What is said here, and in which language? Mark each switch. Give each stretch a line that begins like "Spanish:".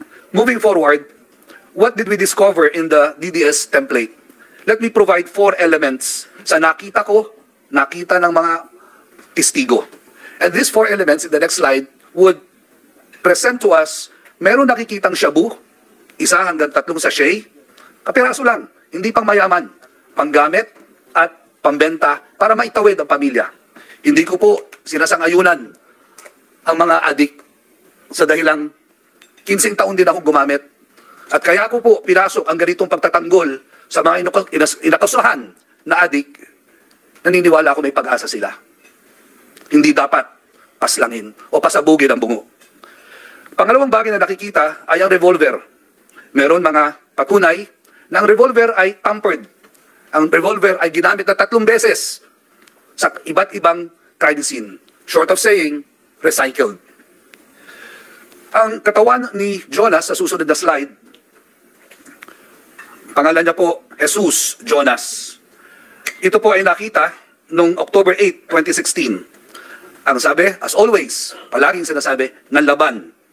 English: Moving forward, what did we discover in the DDS template? Let me provide 4 elements
Filipino: sa nakita ng mga testigo.
English: And these 4 elements in the next slide would present to us,
Filipino: meron nakikitang shabu, 1 hanggang 3 sachet, kapiraso lang, hindi pang mayaman, panggamit at pambenta para maitawid ang pamilya. Hindi ko po sinasangayunan ang mga adik sa dahilang 15 taon din ako gumamit. At kaya ko po pinasok ang ganitong pagtatanggol sa mga inakasuhan na adik, naniniwala ako may pag-asa sila. Hindi dapat paslangin o pasabugin ang bungo. Pangalawang bagay na nakikita ay ang revolver. Meron mga patunay na ang revolver ay tampered. Ang revolver ay ginamit na 3 beses sa iba't ibang crime scene.
English: Short of saying, recycled.
Filipino: Ang katawan ni Jonas sa susunod na slide, pangalan niya po, Jesus Jonas. Ito po ay nakita noong October 8, 2016. Ang sabi,
English: as always,
Filipino: palaging sinasabi, ng laban.